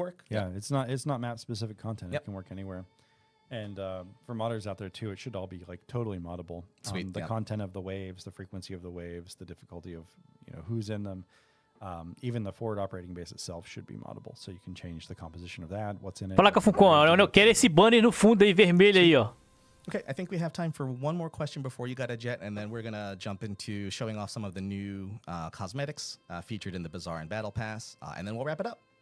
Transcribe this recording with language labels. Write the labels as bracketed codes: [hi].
[en] Yeah, it's not map specific content. It can work anywhere. And for modders out there too, it should all be like totally moddable. Sweet, the content of the waves, the frequency of the waves, the difficulty of who's in them. Even the forward operating base itself should be moddable, so you can change the composition of that, what's in it. [pt] Fala com a Funcom, eu quero esse banner no fundo aí, vermelho aí, ó. [en] Okay, I think we have time for one more question before you got a jet, and then we're going to jump into showing off some of the new cosmetics featured in the Bazaar and Battle Pass, and then we'll wrap it up.